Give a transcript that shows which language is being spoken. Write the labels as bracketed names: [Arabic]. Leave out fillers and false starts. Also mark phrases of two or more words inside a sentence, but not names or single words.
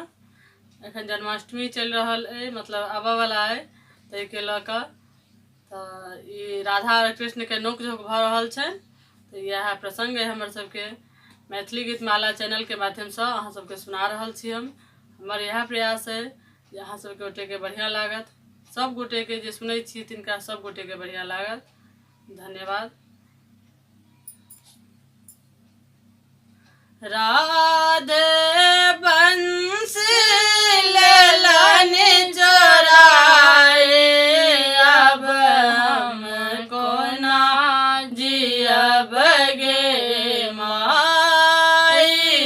[Maithili] एखन जन्माष्टमी चलि रहल है, मतलब आबऽ वाला है, ताहि के ल क ई राधा और कृष्ण के नोक झोंक भ रहल छै। तो यह प्रसंग है हमर सबके मैथिली गीत माला चैनल के माध्यम से अहाँ सबके सुना रहल छी। हमर यह प्रयास है जे अहाँ सबके गोटे के बढ़िया लागत, सब गोटे के जे सुनै छी तिनका सब गोटे के बढ़िया लागत। धन्यवाद। राधे बंसी लेलन चोराए, अब हमको ना जियब गे माई।